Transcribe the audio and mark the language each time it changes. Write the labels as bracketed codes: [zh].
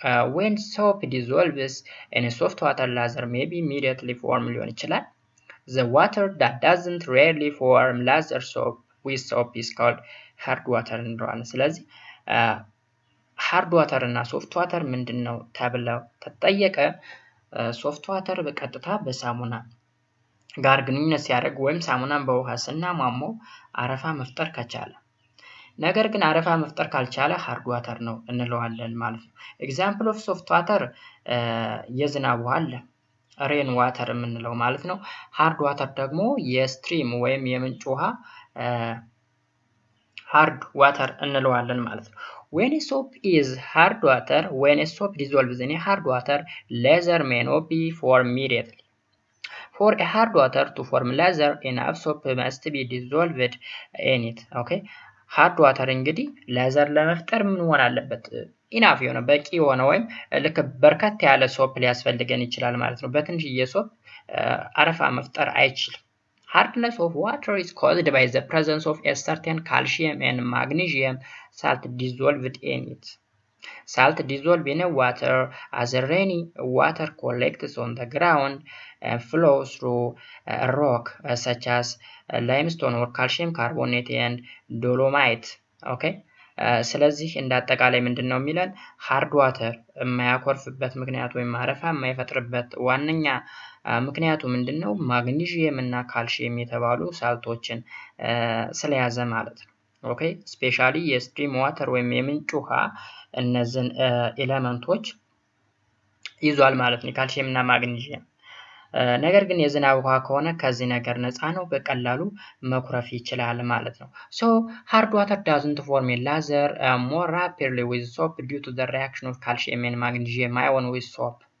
[en] When soap dissolves in a soft water lather may be immediately form [am] ሊሆን ይችላል። [en] The water that doesn't readily form lather with soap is called hard water [am] እንለዋለን። ስለዚህ ሃርድ ዋተር እና ሶፍት ዋተር ምንድነው ተብለው ተጠየቀ። ሶፍት ዋተር በቀጥታ በሳሙና ጋር ግንኙነት ሲያደርግ ወይም ሳሙናን በውሃ ስናሟሞ አረፋ መፍጠር ከቻለ ነገር ግን አረፋ መፍጠር ካልቻለ ሃርድ ዋተር ነው እንለዋለን ማለት ነው። ኤግዛምፕል ኦፍ ሶፍት ዋተር የዝናብ ውሃ አለ ሬን ዋተር የምንለው ማለት ነው። ሃርድ ዋተር ደግሞ የስትሪም ወይም የምንጭ ውሃ ሃርድ ዋተር እንለዋለን ማለት ነው። [en] when a soap is hard water, when a soap dissolves in a hard water, laser may not be formed immediately. For a hard water to form laser, enough soap must be dissolved in it. Okay, hard water [am] እንግዲህ ሌዘር ለመፍጠር ምን ሆነ አለበት? ኢናፍ የሆነ በቂ የሆነ ወይም ልክ በርከት ያለ ሶፕ ሊያስፈልገን ይችላል ማለት ነው። በትንሽዬ ሶፕ አረፋ መፍጠር አይችልም። [en] Hardness of water is caused by the presence of a certain calcium and magnesium salt dissolved in it. Salt dissolved in water as rainy water collects on the ground and flows through rock such as limestone or calcium carbonate and dolomite. Okay? [am] ስለዚህ እንዳጠቃላይ ምንድነው የሚለን ሃርድ ዋተር የማያኮርፍበት ምክንያት ወይም አረፋ የማይፈጥርበት ዋነኛ ምክንያቱ ምንድነው? ማግኒዥየም እና ካልሲየም የተባሉ ሳልቶችን ስለያዘ ማለት ነው። ኦኬ ስፔሻሊ የስትሪም ዋተር ወይም የምንጭ ውሃ እነዚህን ኤሌመንቶች ይዟል ማለት ነው፣ ካልሲየም እና ማግኒዥየም። ነገር ግን የዝናብ ውሃ ከሆነ ከዚህ ነገር ነፃ ነው፣ በቀላሉ መኩረፍ ይችላል ማለት ነው። [en] So hard water doesn't form a laser more rapidly with soap due to the reaction of calcium and magnesium ion with soap.